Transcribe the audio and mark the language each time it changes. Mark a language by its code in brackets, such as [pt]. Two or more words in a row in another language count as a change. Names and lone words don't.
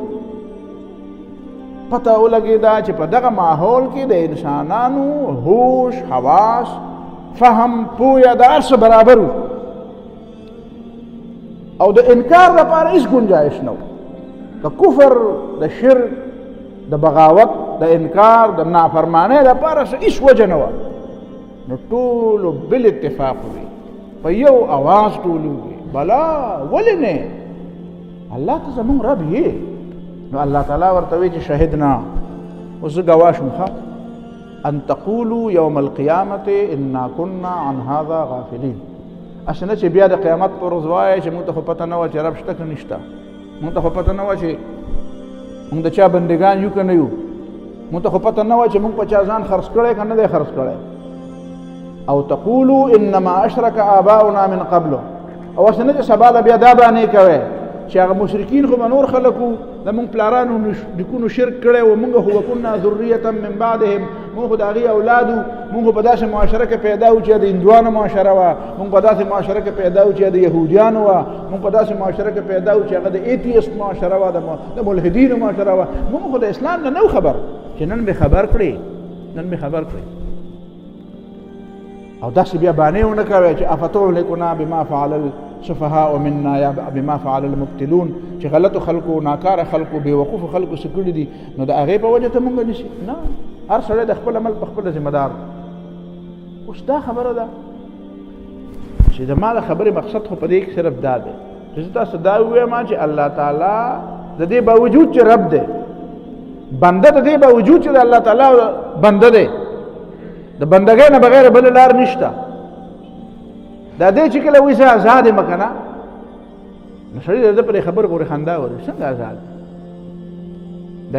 [ps] پته ولګېده چې په دغه ماحول کې د انسانانو هوش حواس فهم پویه د هر څه برابر و او د انکار لپاره هېڅ ګنجایش نه و د کفر د شرک د بغاوت د انکار د نافرمانۍ لپاره هېڅ وجه نه وه نو ټولو بل اتفاق وي په یو اواز ټول وي بلا ولې نه الله ته زمونږ رب یې نو الله تعالی ورته وایي چې شهدنا اوس زه ګواه شوم [ar] ان تقولوا یوم القیامة انا كنا عن هذا غافلین [ps] اسې نه چې بیا د قیامت پر ورځ وایې چې موږ ته خو پته نه وه چې رب شته که نشته موږ ته خو پته نه وه چې موږ د چا بندګان یو که نه یو موږ ته خو پته نه وه چې موږ په چا ځان خرڅ کړی که نه دی خرڅ کړی او [ar] تقولوا انما اشرك آباؤنا من قبل [ps] او اسې نه چې سبا د بیا دا بانې کوئ چې هغه مشرکین خو به نور خلک وو د مونږ پلارانو نیکونو شرک کړی و مونږ خو [ar] وکنا ذریة من بعدهم [ps] مونږ خو د هغې اولاد وو مونږ خو په داسې معاشره کې پیدا وو چې د هندوانو معاشره وه مونږ په داسې معاشره کې پیدا وو چې د یهودیانو وه مونږ په داسې معاشره کې پیدا وو چې هغه د ایتیسټ معاشره وه د ملحدینو معاشره وه مونږ خو د اسلام نه نو خبر چې نن مې خبر کړې او داسې بیا بانې ونه کوئ چې [ar] افتهلکنا بما فعل السفهاء منا [ps] یا [ar] بما فعل المبتلون [ps] چې غلطو خلکو ناکاره خلکو بېوقوفو خلکو څه کړي دي نو د هغې په وجه ته مونږ نیسي نه هر سړی د خپل عمل په خپله ذمه دار اوس دا خبره ده چې د ما د خبرې مقصد خو په دې کې صرف دا دی چې زه تاسو دا ووایم چې الله تعالی د دې باوجود چې رب دی بنده د دې باوجود چې د الله تعالی بنده دی د بندګۍ نه بغیر بل لار نشته دا دې چې کله وایي زه ازاد یم که نه نو سړي د ده پرې خبر پورې خندا وري څنګه ازاد دا